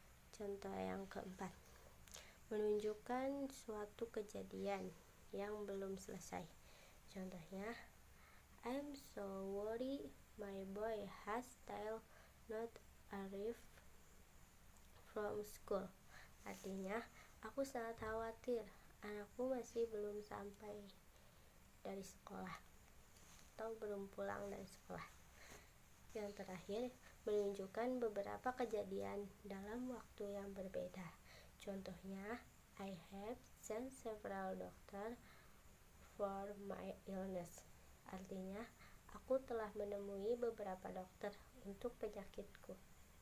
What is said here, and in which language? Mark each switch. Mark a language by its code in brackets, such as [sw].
[id] Contoh yang keempat, menunjukkan suatu kejadian yang belum selesai. Contohnya, [en] I'm so worried my boy has still not arrived from school. [id] Artinya, aku sangat khawatir anakku masih belum sampai dari sekolah atau belum pulang dari sekolah. Yang terakhir, menunjukkan beberapa kejadian dalam waktu yang berbeda. Contohnya, [en] I have seen several doctors for my illness. [id] Artinya, aku telah menemui beberapa dokter untuk penyakitku.